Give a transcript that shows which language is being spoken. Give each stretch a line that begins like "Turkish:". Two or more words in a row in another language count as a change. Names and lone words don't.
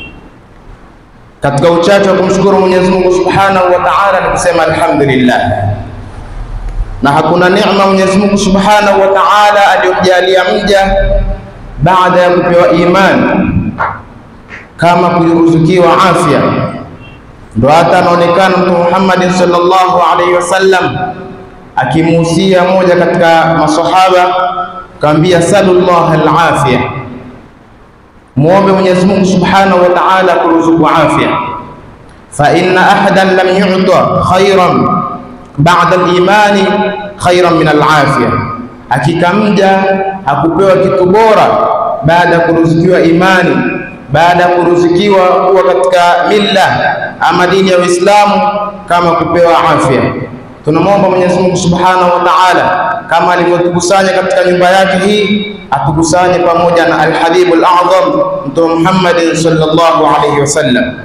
Swahili: Katika uchache wa kumshukuru Mwenyezi Mungu
Arabic: سبحانه وتعالى
Swahili: ni kusema alhamdulillah, na hakuna neema Mwenyezi Mungu
Arabic: سبحانه وتعالى
Swahili: aliyojalia mja baada ya kupewa imani kama kuruzukiwa afya. Ndio hata anaonekana Mtume Muhammad
Arabic: صلى الله عليه وسلم
Swahili: akimuhusia moja katika masahaba, kaambia
Arabic: سل الله العافية,
Swahili: muombe Mwenyezi Mungu
Arabic: سبحانه وتعالى
Swahili: kuruzuku afya.
Arabic: فإن أحدا لم يؤت خيرا بعد الإيمان خيرا من العافية,
Swahili: hakika mja hakupewa kitu bora baada ya kuruzukiwa imani, baada ya kuruzukiwa kuwa katika milla ama dini ya Uislamu kama kupewa afya. Tunamwomba Mwenyezi Mungu
Arabic: سبحانه وتعالى
Swahili: kama alivyotukusanya katika nyumba yake hii, atukusanye pamoja na
Arabic: الحبيب الأعظم
Swahili: Mtume Muhammad
Arabic: صلى الله عليه وسلم.